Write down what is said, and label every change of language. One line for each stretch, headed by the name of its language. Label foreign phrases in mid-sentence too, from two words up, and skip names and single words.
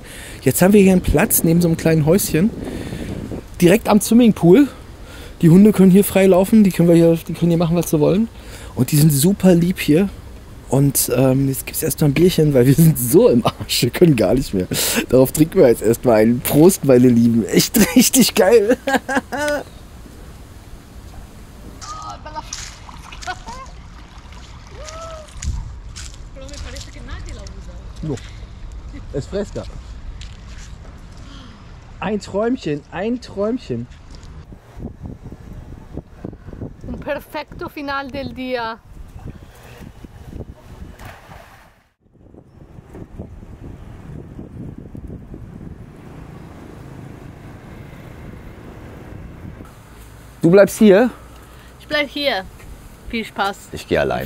German: Jetzt haben wir hier einen Platz neben so einem kleinen Häuschen, direkt am Swimmingpool. Die Hunde können hier frei laufen, die können hier machen, was sie wollen. Und die sind super lieb hier. Und jetzt gibt es erstmal ein Bierchen, weil wir sind so im Arsch, wir können gar nicht mehr. Darauf trinken wir jetzt erstmal einen. Prost, meine Lieben. Echt richtig geil.
Spanish: No. Es fresca.
German: Ein Träumchen, ein Träumchen.
Spanish: Un perfecto final del día.
German: Du bleibst hier? Ich bleib hier. Viel Spaß. Ich gehe alleine.